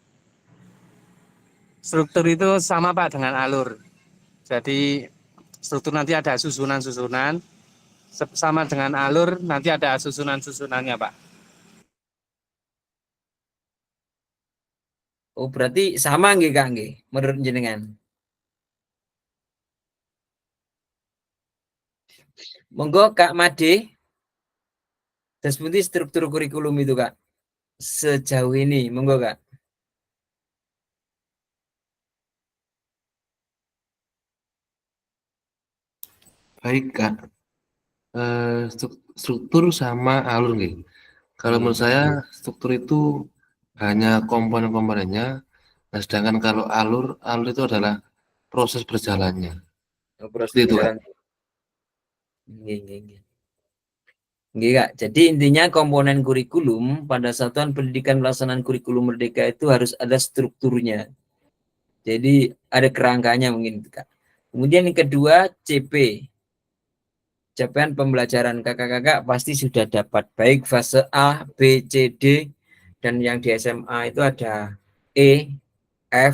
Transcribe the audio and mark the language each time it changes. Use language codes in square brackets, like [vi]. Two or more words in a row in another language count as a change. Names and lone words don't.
[id] Struktur itu sama Pak dengan alur. Jadi struktur nanti ada susunan-susunan, sama dengan alur nanti ada susunan-susunannya Pak. Oh, berarti sama nggih Kak nggih menurut jenengan. Monggo Kak Made. Terus pundi struktur kurikulum itu Kak? Sejauh ini, monggo Kak. Baik Kak. Struktur sama alur nih. Kalau menurut saya struktur itu hanya komponen-komponennya. Nah, sedangkan kalau alur itu adalah proses berjalannya. Proses Seperti itu Kak. berjalan. Nggih. Nggih, Kak. Jadi intinya komponen kurikulum pada satuan pendidikan pelaksanaan kurikulum merdeka itu harus ada strukturnya. Jadi ada kerangkanya mungkin, Kak. Kemudian yang kedua, CP. Capaian pembelajaran kakak-kakak pasti sudah dapat baik fase A, B, C, D dan yang di SMA itu ada E, F.